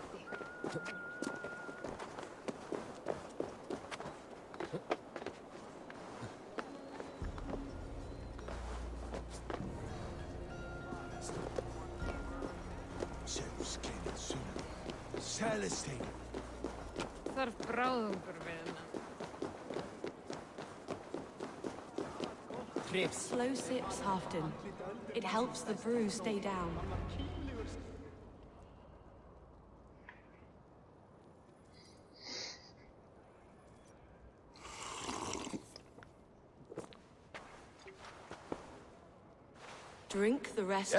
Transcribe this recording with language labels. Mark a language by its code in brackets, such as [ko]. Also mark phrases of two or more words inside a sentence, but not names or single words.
[en] Zeus came sooner. Celestine! [is] Þarf bráðungur við hennar. [en] Slow sips, Halfdan. It helps the brew stay down. Drink the rest.